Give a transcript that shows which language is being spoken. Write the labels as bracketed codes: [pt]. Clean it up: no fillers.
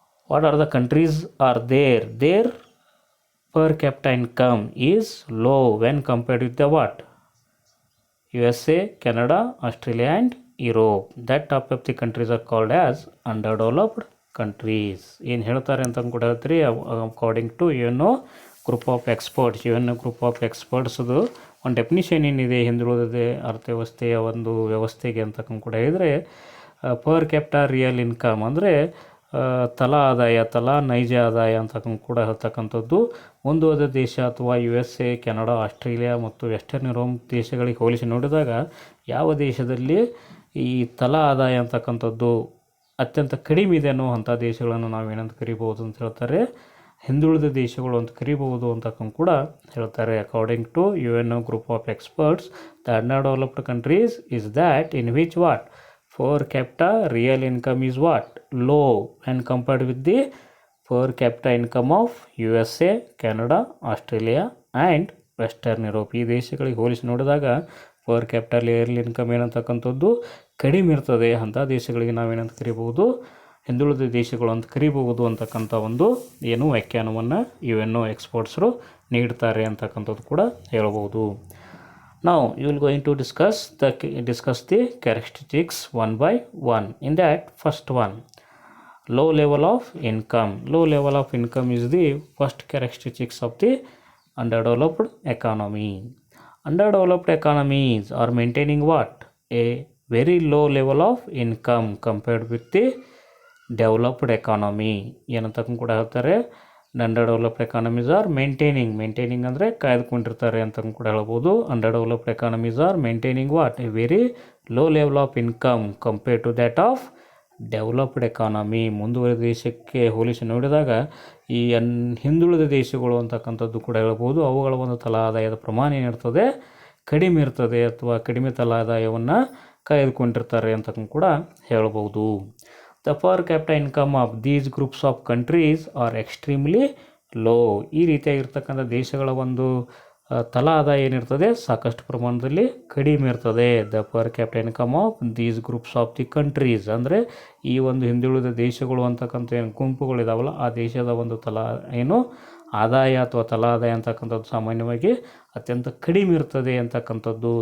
[en] What are the countries are there? Their per capita income is low when compared with the USA, Canada, Australia and Europe. That type of the countries are called as underdeveloped countries. [kn] ಏನು ಹೇಳ್ತಾರೆ ಅಂತ ಕೂಡ ಹೇಳ್ತೀರಿ. [en] according to UNO group of experts, [kn] UNO group of ಎಕ್ಸ್ಪರ್ಟ್ಸ್ದು ಒಂದು definition ಏನಿದೆ ಹಿಂದುಳಿದ ಅರ್ಥವ್ಯವಸ್ಥೆಯ ಒಂದು ವ್ಯವಸ್ಥೆಗೆ ಅಂತ ಕೂಡ ಹೇಳಿದರೆ, [en] per capita real income [kn] ಅಂದರೆ ತಲಾ ಆದಾಯ, ತಲಾ ನೈಜ ಆದಾಯ ಅಂತ ಕೂಡ ಹೇಳ್ತಕ್ಕಂಥದ್ದು ಮುಂದುವರೆದ ದೇಶ ಅಥವಾ USA, ಕೆನಡಾ, ಆಸ್ಟ್ರೇಲಿಯಾ ಮತ್ತು ವೆಸ್ಟರ್ನ್ ಯುರೋಪ್ ದೇಶಗಳಿಗೆ ಹೋಲಿಸಿ ನೋಡಿದಾಗ ಯಾವ ದೇಶದಲ್ಲಿ ಈ ತಲಾ ಆದಾಯ ಅಂತಕ್ಕಂಥದ್ದು ಅತ್ಯಂತ ಕಡಿಮೆ ಇದೆ ಅನ್ನೋ ಅಂಥ ದೇಶಗಳನ್ನು ನಾವೇನಂತ ಕರಿಬೋದು ಅಂತ ಹೇಳ್ತಾರೆ, ಹಿಂದುಳಿದ ದೇಶಗಳು ಅಂತ ಕರಿಬಹುದು ಅಂತ ಕೂಡ ಹೇಳ್ತಾರೆ. [en] According to UNO group of experts, the underdeveloped countries is that in which per capita real income is low when compared with the per capita income of USA, Canada, Australia and Western Europe. [kn] ಈ ದೇಶಗಳಿಗೆ ಹೋಲಿಸಿ ನೋಡಿದಾಗ [en] per capital real income [kn] ಏನಂತಕ್ಕಂಥದ್ದು ಕಡಿಮೆ ಇರ್ತದೆ. ಅಂಥ ದೇಶಗಳಿಗೆ ನಾವೇನಂತ ಕರಿಬಹುದು, ಹಿಂದುಳಿದ ದೇಶಗಳು ಅಂತ ಕರಿಬಹುದು ಅಂತಕ್ಕಂಥ ಒಂದು ಏನು ವ್ಯಾಖ್ಯಾನವನ್ನು UNO ಎಕ್ಸ್ಪರ್ಟ್ಸರು ನೀಡ್ತಾರೆ ಅಂತಕ್ಕಂಥದ್ದು ಕೂಡ ಹೇಳ್ಬೋದು. [en] Now you will going to discuss the characteristics one by one. In that, first one, low level of income. Low level of income is the first characteristics of the underdeveloped economy. Underdeveloped economies are maintaining a very low level of income compared with the developed economy. [kn] ಏನಂತ ಕೂಡ ಹೇಳ್ತಾರೆ, [en] underdeveloped economies are maintaining [kn] ಅಂದರೆ ಕಾಯ್ದುಕೊಂಡಿರ್ತಾರೆ ಅಂತ ಕೂಡ ಹೇಳ್ಬೋದು. [en] Underdeveloped economies are maintaining a very low level of income compared to that of developed economy. [kn] ಮುಂದುವರೆದ ದೇಶಕ್ಕೆ ಹೋಲಿಸಿ ನೋಡಿದಾಗ ಈ ಹಿಂದುಳಿದ ದೇಶಗಳು ಅಂತಕ್ಕಂಥದ್ದು ಕೂಡ ಹೇಳ್ಬೋದು, ಅವುಗಳ ಒಂದು ತಲಾ ಆದಾಯದ ಪ್ರಮಾಣ ಏನಿರ್ತದೆ ಕಡಿಮೆ ಇರ್ತದೆ ಅಥವಾ ಕಡಿಮೆ ತಲಾ ಆದಾಯವನ್ನು ಕಾಯ್ದುಕೊಂಡಿರ್ತಾರೆ ಅಂತ ಕೂಡ ಹೇಳ್ಬೋದು. [en] The per capita income of these groups of countries are extremely low. [kn] ಈ ರೀತಿಯಾಗಿರ್ತಕ್ಕಂಥ ದೇಶಗಳ ಒಂದು ತಲಾ ಆದಾಯ ಏನಿರ್ತದೆ ಸಾಕಷ್ಟು ಪ್ರಮಾಣದಲ್ಲಿ ಕಡಿಮೆ ಇರ್ತದೆ. [en] the per capital income of these groups of the countries [kn] ಅಂದರೆ ಈ ಒಂದು ಹಿಂದುಳಿದ ದೇಶಗಳು ಅಂತಕ್ಕಂಥ ಏನು ಗುಂಪುಗಳಿದಾವಲ್ಲ ಆ ದೇಶದ ಒಂದು ಆದಾಯ ಅಥವಾ ತಲಾ ಆದಾಯ ಅಂತಕ್ಕಂಥದ್ದು ಸಾಮಾನ್ಯವಾಗಿ ಅತ್ಯಂತ ಕಡಿಮೆ ಇರ್ತದೆ ಅಂತಕ್ಕಂಥದ್ದು.